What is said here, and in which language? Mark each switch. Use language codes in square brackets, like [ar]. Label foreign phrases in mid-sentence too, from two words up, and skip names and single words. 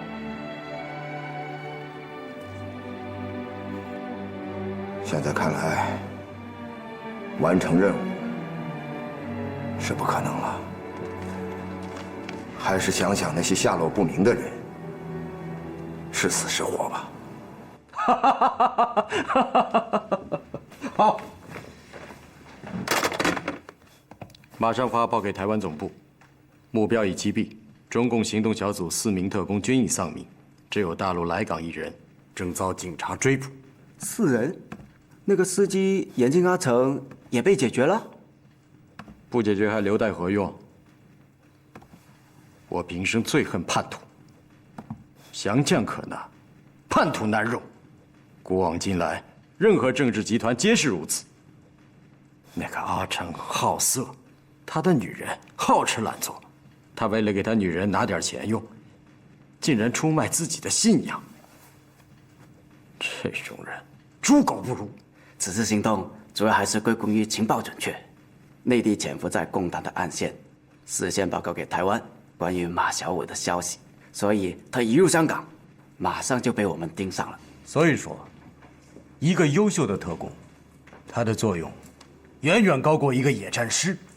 [zh] 現在看來，完成任務是不可能了。還是想想那些下落不明的人，是死是活吧。好，馬上發報給台灣總部，目標已擊斃。中共行動小組4名特工均已喪命，只有大陸來港1人，正遭警察追捕。 4人。 那個司機眼鏡阿成也被解決了，不解決還留待何用？我平生最恨叛徒，降将可拿，叛徒难容。古往今来，任何政治集团皆是如此。那个阿成好色，他的女人好吃懒做，他为了给他女人拿点钱用，竟然出卖自己的信仰。这种人，豬狗不如。此次行動主要還是歸功於情報準確，內地潛伏在共黨的暗線，事先報告給台灣關於馬小五的消息，所以他一入香港，馬上就被我們盯上了。所以說，一個優秀的特工，他的作用遠遠高過一個野戰師。